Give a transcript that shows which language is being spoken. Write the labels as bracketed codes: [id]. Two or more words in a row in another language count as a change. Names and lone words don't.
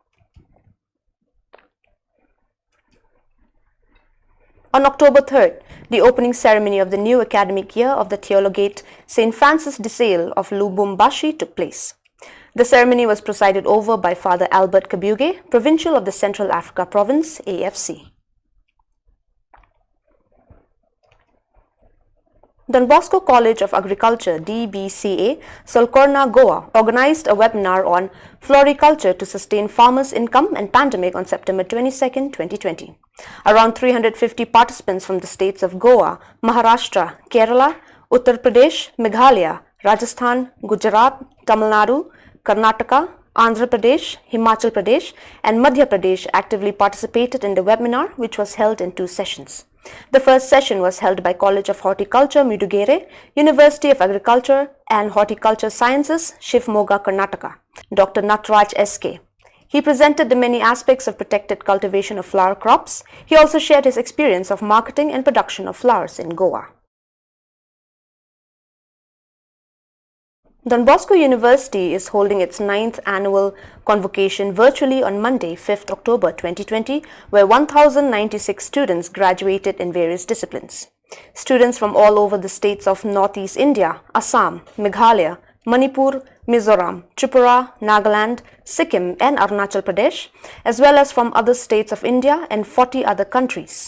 [en] On October 3rd, the opening ceremony of the new academic year of the Theologate St. Francis de Sales of Lubumbashi took place. The ceremony was presided over by Father Albert Kabuge, Provincial of the Central Africa Province, AFC. Don Bosco College of Agriculture, DBCA, Solcorna, Goa, organized a webinar on floriculture to sustain farmers' income and pandemic on September 22, 2020. Around 350 participants from the states of Goa, Maharashtra, Kerala, Uttar Pradesh, Meghalaya, Rajasthan, Gujarat, Tamil Nadu, Karnataka, Andhra Pradesh, Himachal Pradesh, and Madhya Pradesh actively participated in the webinar, which was held in 2 sessions. The first session was held by College of Horticulture, Mudugere, University of Agriculture and Horticulture Sciences, Shivmoga, Karnataka, Dr. Natraj S.K. He presented the many aspects of protected cultivation of flower crops. He also shared his experience of marketing and production of flowers in Goa. Don Bosco University is holding its 9th annual convocation virtually on Monday, 5th October 2020, where 1,096 students graduated in various disciplines. Students from all over the states of Northeast India, Assam, Meghalaya, Manipur, Mizoram, Tripura, Nagaland, Sikkim and Arunachal Pradesh, as well as from other states of India and 40 other countries.